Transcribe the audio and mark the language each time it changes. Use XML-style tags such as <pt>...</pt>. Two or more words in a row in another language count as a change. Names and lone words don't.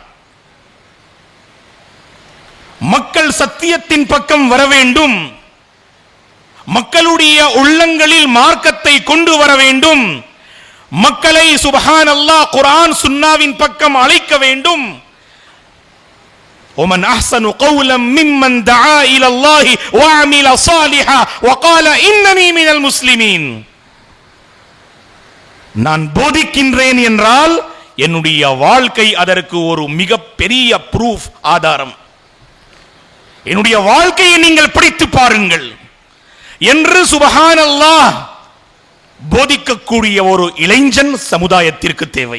<ta>மக்கள் சத்தியத்தின் பக்கம் வர வேண்டும், மக்களுடைய உள்ளங்களில் மார்க்கத்தை கொண்டு வர வேண்டும், மக்களை சுப்ஹானல்லாஹ் குர்ஆன் சுன்னாவின் பக்கம் அழைக்க வேண்டும்.</ta> <ar>ومن احسن قولا ممن دعا الى الله وعمل صالحا وقال انني من المسلمين.</ar> <ta>நான் போதிக்கின்றேன் என்றால் என்னுடைய வாழ்க்கை அதற்கு ஒரு மிகப்பெரிய ப்ரூஃப், ஆதாரம். என்னுடைய வாழ்க்கையை நீங்கள் படித்து பாருங்கள் என்று சுப்ஹானல்லாஹ் போதிக்கக்கூடிய ஒரு இளைஞன் சமுதாயத்திற்கு தேவை.</ta>